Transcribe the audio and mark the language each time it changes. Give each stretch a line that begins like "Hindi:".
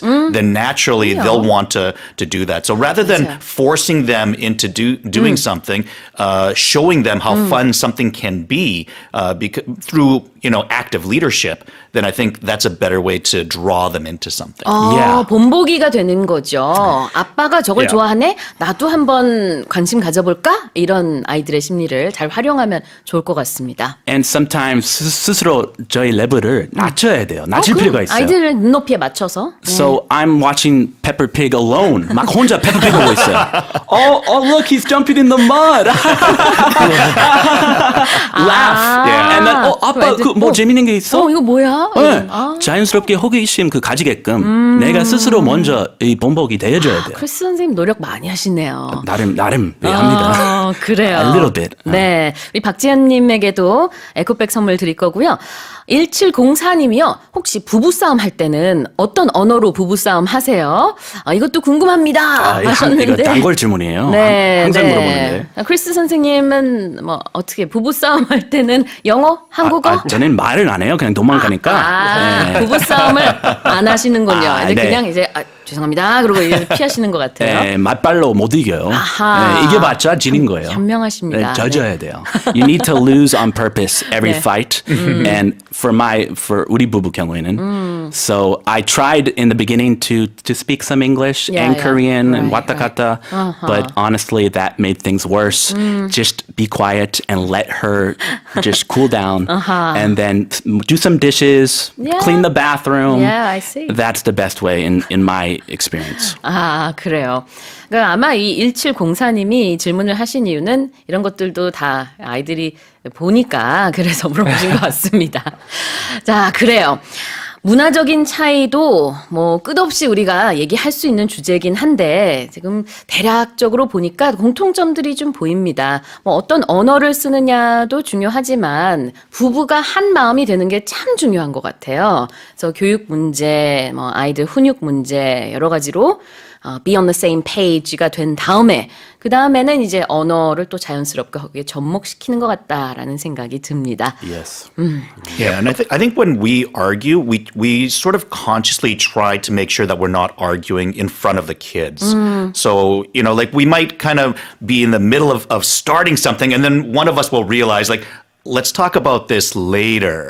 English: Then naturally they'll want to do that. So rather than
Korean: 맞아요.
English: forcing them into doing something, showing them how fun something can be through active leadership, then I think that's a better way to draw them into something. Yeah.
Korean: 본보기가 되는 거죠. 아빠가 저걸
English: Yeah.
Korean: 좋아하네? 나도 한번 관심 가져볼까? 이런 아이들의 심리를 잘 활용하면 좋을 것 같습니다.
English: And sometimes
Korean: 스스로 저희 레벨을 낮춰야 돼요. 낮출 필요가 있어요. 아이들 눈높이에 맞춰서.
English: So I'm watching Peppa Pig alone.
Korean: 막 혼자 Peppa Pig 보고 있어요.
English: Oh, look, he's jumping in the mud. Laugh. Yeah. And then,
Korean: 아빠 그 뭐 재밌는 게 있어? 이거 뭐야? 네. 자연스럽게 호기심 가지게끔 내가 스스로 먼저 이 본보기 되어줘야 돼요. 크리스 선생님 노력 많이 하시네요. 나름 네, 합니다. 그래요.
English: A little bit.
Korean: 네. 우리 박지현님에게도 에코백 선물 드릴 거고요. 1704님이요. 혹시 부부싸움 할 때는 어떤 언어로 부부싸움 하세요? 이것도 궁금합니다. 하셨는데. 이거 단골 질문이에요. 네, 항상 네. 물어보는데. 크리스 선생님은 뭐 어떻게 부부싸움 할 때는 영어, 한국어? 저는 말을 안 해요. 그냥 도망가니까. 네. 부부싸움을 안 하시는군요. 근데 네. 그냥 이제 죄송합니다. 그러고 이제 피하시는 것 같아요. 네, 맞발로 못 이겨요. 아하. 네, 이겨봤자 지는 거예요. 현명하십니다. 네, 져줘야 돼요.
English: You need to lose on purpose every
Korean: 네.
English: fight. And for
Korean: 우리 부부 경우에는,
English: so I tried in the beginning to speak some English Yeah, and yeah. Korean and Right,
Korean: 왔다 갔다,
English: but honestly that made things worse. Just be quiet and let her just cool down, and then do some dishes, Yeah. clean the bathroom. Yeah, I see. That's the best way in my experience.
Korean: 그래요. 그러니까 아마 이 1704님이 질문을 하신 이유는 이런 것들도 다 아이들이 보니까 그래서 물어보신 것 같습니다. 자, 그래요. 문화적인 차이도 뭐 끝없이 우리가 얘기할 수 있는 주제이긴 한데 지금 대략적으로 보니까 공통점들이 좀 보입니다. 뭐 어떤 언어를 쓰느냐도 중요하지만 부부가 한 마음이 되는 게 참 중요한 것 같아요. 그래서 교육 문제, 뭐 아이들 훈육 문제 여러 가지로
English: be on the same page
Korean: 가 된 다음에 그 다음에는 이제 언어를 또 자연스럽게 거기에 접목시키는 것 같다라는 생각이 듭니다.
English: Yes. Yeah, and I think when we argue, we sort of consciously try to make sure that we're not arguing in front of the kids. So, like we might kind of be in the middle of starting something, and then one of us will realize, like, let's talk about this later.